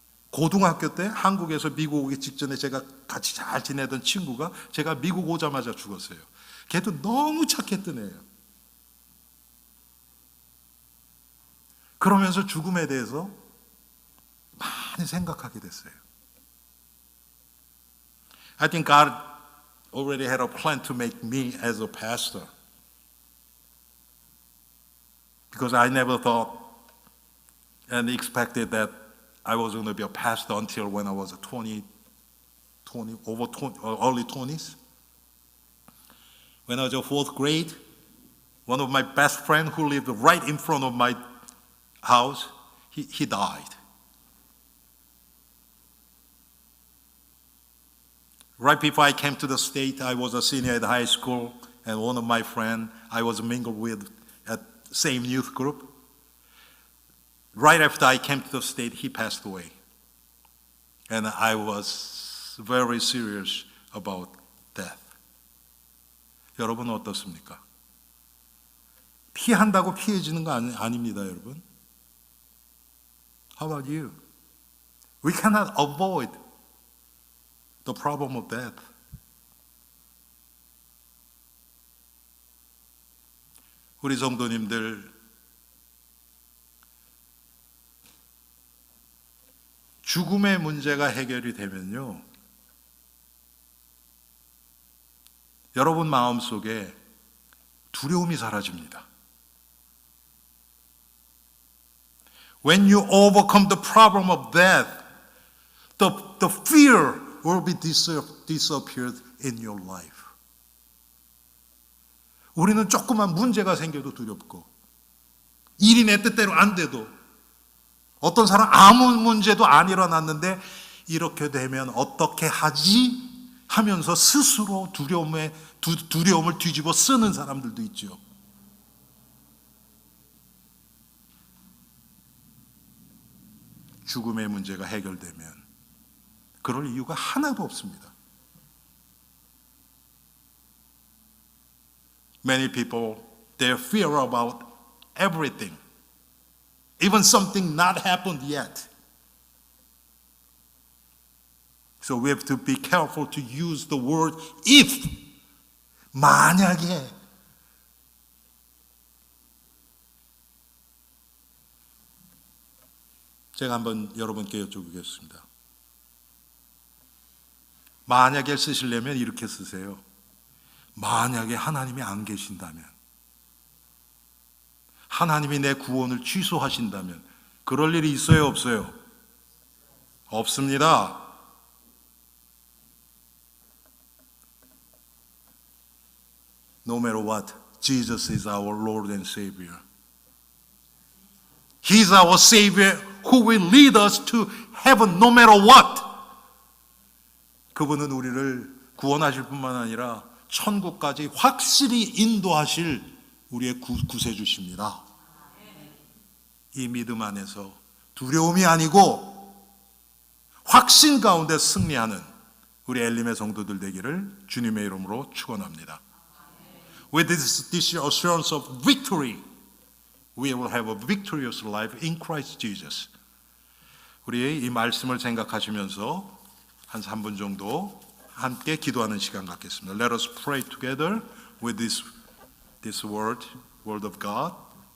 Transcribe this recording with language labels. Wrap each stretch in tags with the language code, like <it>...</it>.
<ko>고등학교 때 한국에서 미국 오기 직전에 제가 같이 잘 지내던 친구가 제가 미국 오자마자 죽었어요. 걔도 너무 착했던 애예요. 그러면서 죽음에 대해서 많이 생각하게 됐어요.</ko> <en>I think God already had a plan to make me as a pastor. Because I never thought and expected that I was going to be a pastor until when I was 20, early 20s. When I was in fourth grade, one of my best friends who lived right in front of my house, he died. Right before I came to the state, I was a senior at high school, and one of my friends I was mingled with at same youth group. Right after I came to the state, he passed away. And I was very serious about death.</en> <ko>여러분 어떻습니까? 피한다고 피해지는 거 아닙니다, 여러분.</ko> <en>How about you? We cannot avoid the problem of death.</en> <ko>우리 성도님들, 죽음의 문제가 해결이 되면요, 여러분 마음속에 두려움이 사라집니다.</ko> <en>When you overcome the problem of death, the fear will be disappeared in your life.</en> <ko>우리는 조그만 문제가 생겨도 두렵고, 일이 내 뜻대로 안 돼도, 어떤 사람 아무 문제도 안 일어났는데 이렇게 되면 어떻게 하지? 하면서 스스로 두려움을 뒤집어 쓰는 사람들도 있죠. 죽음의 문제가 해결되면 그럴 이유가 하나도 없습니다.</ko> <en>Many people, they fear about everything, even something not happened yet. So we have to be careful to use the word if.</en> <ko>만약에. 제가 한번 여러분께 여쭤보겠습니다. 만약에 쓰시려면 이렇게 쓰세요. 만약에 하나님이 안 계신다면, 하나님이 내 구원을 취소하신다면, 그럴 일이 있어요, 없어요? 없습니다.</ko> <en>No matter what, Jesus is our Lord and Savior. He is our Savior who will lead us to heaven no matter what.</en> <ko>그분은 우리를 구원하실 뿐만 아니라 천국까지 확실히 인도하실 우리의 구세주십니다. 이 믿음 안에서 두려움이 아니고 확신 가운데 승리하는 우리 엘림의 성도들 되기를 주님의 이름으로 축원합니다.</ko> <en>With this assurance of victory, we will have a victorious life in Christ Jesus.</en> <ko>우리 이 말씀을 생각하시면서 한 3분 정도 함께 기도하는 시간 갖겠습니다.</ko> <en>Let us pray together with this word of God.</en>